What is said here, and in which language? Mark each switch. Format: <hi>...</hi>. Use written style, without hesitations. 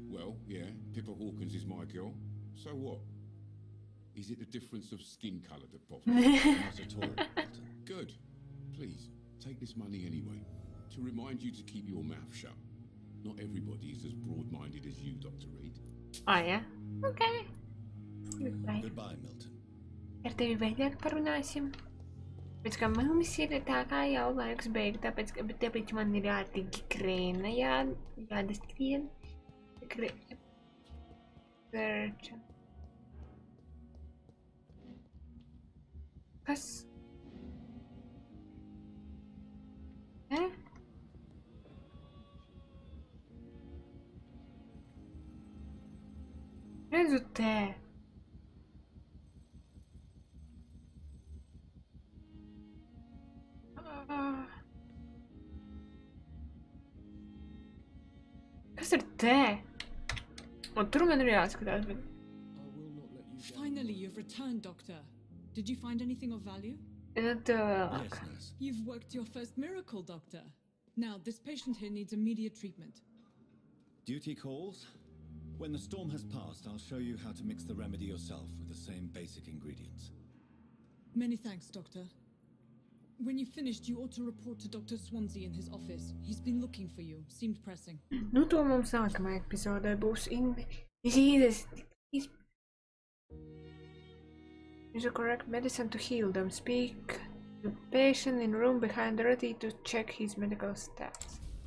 <en>Well, yeah, Pippa Hawkins is my girl. So what? Is it the difference of skin colour that bothers you? Not at all, Milton. Good. Please, take this money anyway, to remind you to keep your mouth shut. Not everybody is as broad-minded as you, Dr. Reed. Oh, yeah? Okay. Goodbye. Goodbye, Milton.</en> <lv>Ar tevi vēlāk parunāsim. Pēc kā mums ir tā kā jau laiks beigt, tāpēc man ir jātīgi krēna, jādaskrien.</lv> <en>Search.</en> <lv>Kas? Redzu te. Kas ir te? Un tur man ir jāskatās, bet...</lv> <en>Finally, you've returned, Doctor. Did you find anything of value? Yes, nurse. You've worked your first miracle, Doctor. Now, this patient here needs immediate treatment. Duty calls. When the storm has passed, I'll show you how to mix the remedy yourself with the same basic ingredients. Many thanks, Doctor. When you finished, you ought to report to Dr. Swansea in his office. He's been looking for you. Seemed pressing.</en> <lv>Nu, to mums nākamajā epizodē būs diseases.</lv> <en>Use the correct medicine to heal them. Speak to the patient in room behind Dorothy to check his medical stats.</en>